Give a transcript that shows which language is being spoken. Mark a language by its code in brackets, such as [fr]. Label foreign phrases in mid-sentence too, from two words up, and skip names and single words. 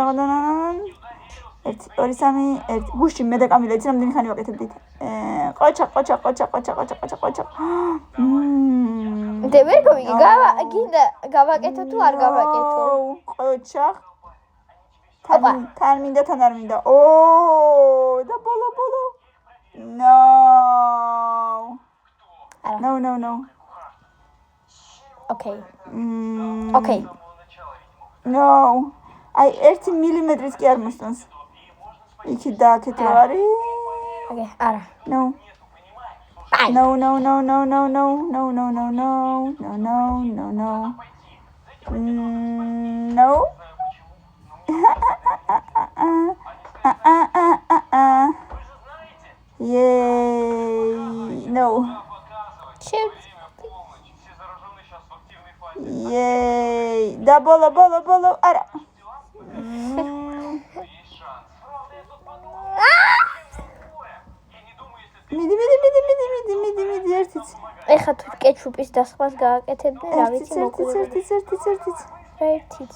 [ka] 1 2 3 1 გუშინ მე და კამილა იცი რამდენი ხანი ვაკეთებდით. ყოჩა. მე ვერ გავიგე, გინდა გავაკეთო თუ არ გავაკეთო? ყოჩა. თან მინდა. და ბოლო. No. Okay. No. აი 1 მილიმეტრიც კი არ მოსწონს. იქი დააკეთ რა არის? Okay, არა. [en] No. No. Yay. No. [ka] Shoot. Yay. და ბოლო. Არა. მიდი ერთიც. ეხა თუ კეჩუპის დასხვას გააკეთებდნენ, რა ვიცი მოგვიგებდა. ერთიც.